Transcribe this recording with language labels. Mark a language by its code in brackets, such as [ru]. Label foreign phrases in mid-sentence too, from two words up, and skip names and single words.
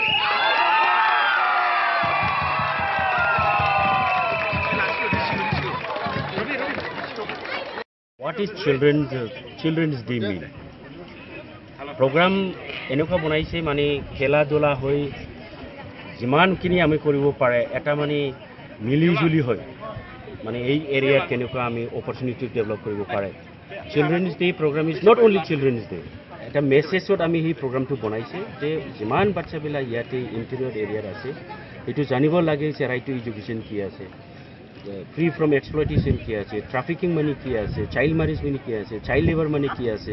[en] What is children's day mean? [as] Program এনেকুৱা বনাইছে মানে খেলা ধূলা হৈ যিমানখিনি আমি কৰিব পাৰে এটা মানে মিলিজুলি হয় মানে এই এৰিয়াত কেনেকুৱা আমি [en] opportunity develop [as] কৰিব পাৰে। [en] Children's Day program is not only Children's Day. [as] এটা মেছেজত আমি এই প্ৰগ্ৰামটো বনাইছে যে যিমান বাচ্চাবিলাক ইয়াতে [en] interior areaত [as] আছে এইটো জানিব লাগে যে [en] right to education [as] কি আছে, [en] free from exploitation [as] কি আছে, ট্ৰাফিকিং মানে কি আছে, [en] child marriage [as] মানে কি আছে, [en] child labour [as] মানে কি আছে।